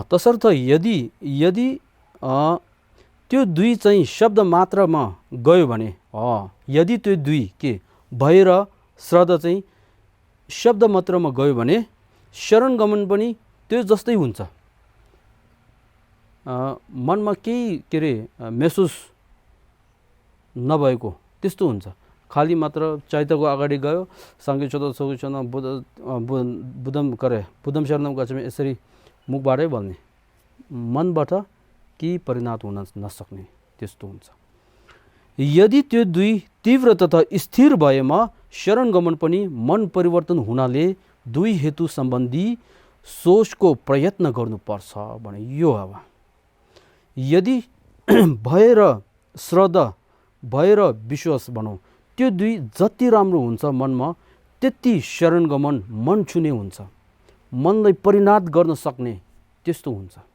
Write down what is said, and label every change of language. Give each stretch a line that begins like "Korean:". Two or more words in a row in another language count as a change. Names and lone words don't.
Nepali: तसर्थ यदि त्यो दुई चाहिँ शब्द मात्रमा गयो भने, यदि त्यो दुई के भय र श्रद्धा चाहिँ शब्द मात्रमा गयो भने शरणगमन पनि त्यो जस्तै हुन्छ। मनमा केही महसुस नभएको त्यस्तो हुन्छ। खाली मात्र चैतको अगाडि गयो सँगै छोतो
Pali: बुद्धम शरणम गच्छामि
Nepali: यसरी मुखबाटै बोल्ने, मनबाट केही परिणत हुन नसक्ने त्यस्तो हुन्छ। यदि त्यो दुई तीव्र तथा स्थिर भएमा शरणगमन पनि मन परिवर्तन हुनाले दुई हेतु सम्बन्धी सोचको प्रयत्न गर्नुपर्छ भने यो अब यदि भय र श्रद्धा, भय र विश्वास भनौँ, त्यो दुई जति राम्रो हुन्छ मनमा त्यति शरणगमन मन छुने हुन्छ, मनलाई परिणत गर्न सक्ने त्यस्तो हुन्छ।